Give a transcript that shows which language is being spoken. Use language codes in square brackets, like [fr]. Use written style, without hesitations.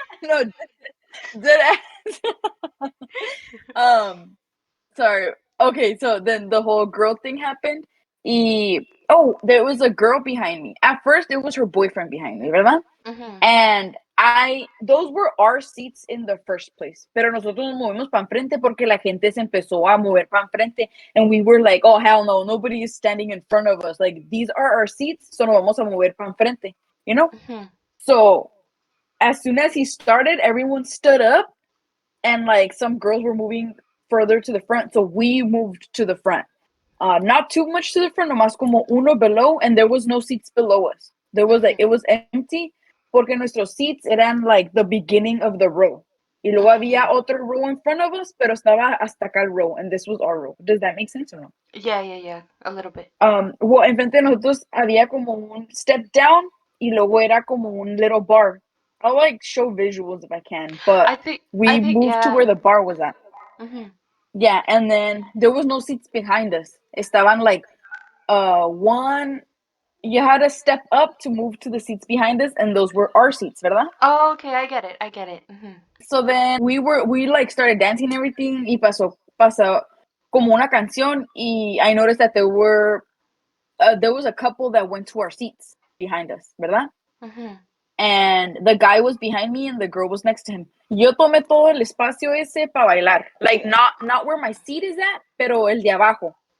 [en] no, dead ass. um, sorry. Okay, so then the whole girl thing happened. Oh, there was a girl behind me. At first, it was her boyfriend behind me, [es] ¿verdad? Mhm. [en] And those were our seats in the first place. [es] Pero nosotros nos movimos para enfrente porque la gente se empezó a mover para enfrente. [en] And we were like, oh, hell no, nobody is standing in front of us. Like, these are our seats, so [es] nos vamos a mover para enfrente, [en] you know? Mhm. So, as soon as he started, everyone stood up and, like, some girls were moving further to the front. So, we moved to the front. Not too much to the front, [es] nomás como uno [en] below, and there was no seats below us. There was like, Mhm. it was empty, [es] porque nuestros [en] seats [es] eran [en] like the beginning of the row. [es] Y luego había Mhm. otro [en] row in front of us, [es] pero estaba hasta acá el [en] row, and this was our row. Does that make sense or no? Yeah, yeah, yeah. A little bit. Well, [es] enfrente de nosotros había como un [en] step down, [es] y luego era como un [en] little bar. I'll like show visuals if I can, but I we think moved to yeah. where the bar was at. Mhm. Yeah, and then there was no seats behind us. [es] Estaban [en] like one, you had to step up to move to the seats behind us, and those were our seats, [es] ¿verdad? [en] Oh, okay, I get it. I get it. Mhm. So then we like started dancing and everything, [es] y pasó como una canción, y [en] I noticed that there was a couple that went to our seats behind us, [es] ¿verdad? Mhm. [en] And the guy was behind me and the girl was next to him. [es] Yo tomé todo el espacio ese para bailar. [en] Like not where my seat is at, [es] pero el de abajo.